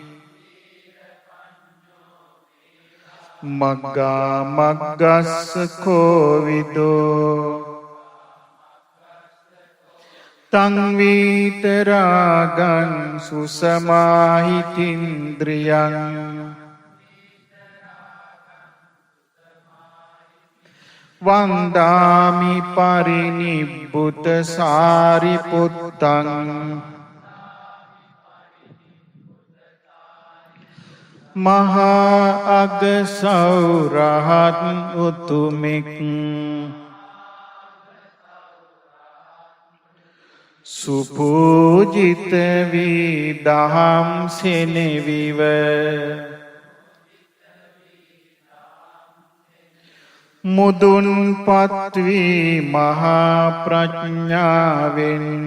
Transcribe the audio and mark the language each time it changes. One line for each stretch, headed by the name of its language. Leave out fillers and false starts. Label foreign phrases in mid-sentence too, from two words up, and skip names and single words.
Pali: මග්ගා මග්ගස්ස කෝවිදෝ තං වීතරාගං සුසමාහිතින්ද්‍රියං වන්දාමි පරිනිබ්බුත සාරිපුත්තං
Sinhala: මහා අගසෞරහත් උතුමෙක් සුපූජිත වී දහම් සෙනෙවිව මුදුන්පත් වී මහා ප්‍රඥාවෙන්